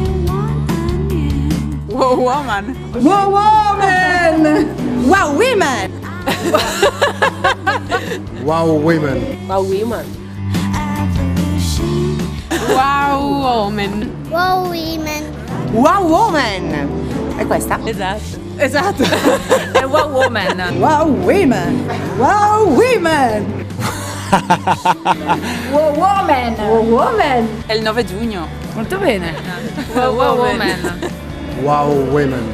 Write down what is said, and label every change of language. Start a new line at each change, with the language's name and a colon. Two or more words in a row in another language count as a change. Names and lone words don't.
Italian: WOWomen. WOWomen! WOWomen! WOWomen. WOWomen. WOWomen. WOWomen. WOWomen! È questa? Esatto. Esatto! È WOWomen. WOWomen! WOWomen! WOWomen. WOWomen. È il 9 giugno. Molto bene. WOWomen. WOWomen.